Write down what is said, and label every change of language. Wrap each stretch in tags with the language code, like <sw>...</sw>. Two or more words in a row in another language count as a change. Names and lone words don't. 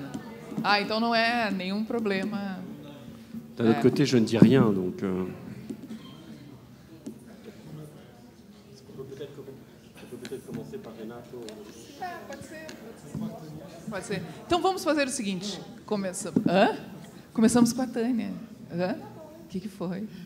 <pt>Ah, então não é nenhum problema.</pt> <fr>D'un autre côté, je ne dis rien, donc...</fr> <pt>Pode ser. Então vamos fazer o seguinte. Começamos com a Tânia. O que foi?</pt>